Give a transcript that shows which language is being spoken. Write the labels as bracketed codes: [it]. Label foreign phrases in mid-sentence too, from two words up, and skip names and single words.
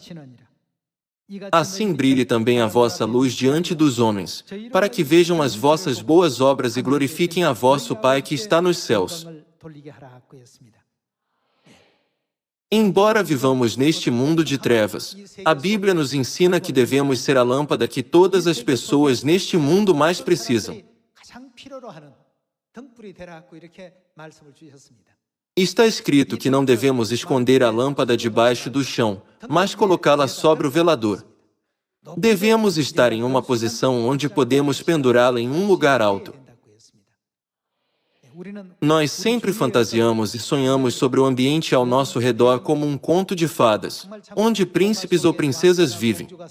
[pt] Assim brilhe também a vossa luz diante dos homens, para que vejam as vossas boas obras e glorifiquem a vosso Pai que está nos céus. Embora vivamos neste mundo de trevas, a Bíblia nos ensina que devemos ser a lâmpada que todas as pessoas neste mundo mais precisam. [ko] 가장 필요로 하는 등불이 되라고 이렇게 말씀을 주셨습니다. [pt] Está escrito que não devemos esconder a lâmpada debaixo do chão, mas colocá-la sobre o velador. Devemos estar em uma posição onde podemos pendurá-la em um lugar alto. Nós sempre fantasiamos e sonhamos sobre o ambiente ao nosso redor como um conto de fadas, onde príncipes ou princesas vivem.